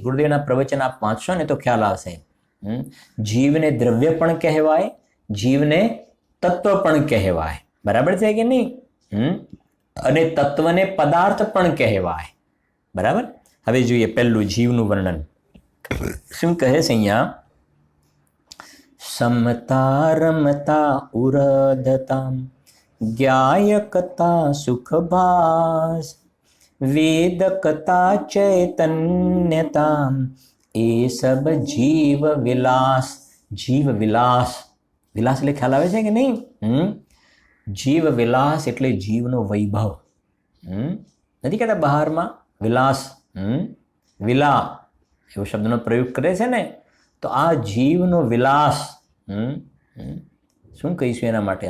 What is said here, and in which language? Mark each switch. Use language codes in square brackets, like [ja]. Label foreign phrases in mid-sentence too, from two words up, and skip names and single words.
[gu] ગુરુદેવના પ્રવચન આપ વાંચશો ને તો ખ્યાલ આવશે. જીવને દ્રવ્ય પણ કહેવાય, જીવને તત્વ પણ કહેવાય. બરાબર છે કે નહીં? અને તત્વને પદાર્થ પણ કહેવાય. બરાબર. હવે જોઈએ પહેલું જીવનું વર્ણન. શું કહે છે અહીંયા? [hi] समता रमता उरधता ज्ञायकता सुखभास वेदकता चैतन्यता ए सब जीव विलास. [gu] જીવ વિલાસ. વિલાસ એટલે ખ્યાલ આવે છે કે નહીં? જીવ વિલાસ એટલે જીવનો વૈભવ. નથી કહેતા બહારમાં વિલાસ. વિલા એવો શબ્દનો પ્રયોગ કરે છે ને, તો આ જીવનો વિલાસ, શું કહીશું એના માટે?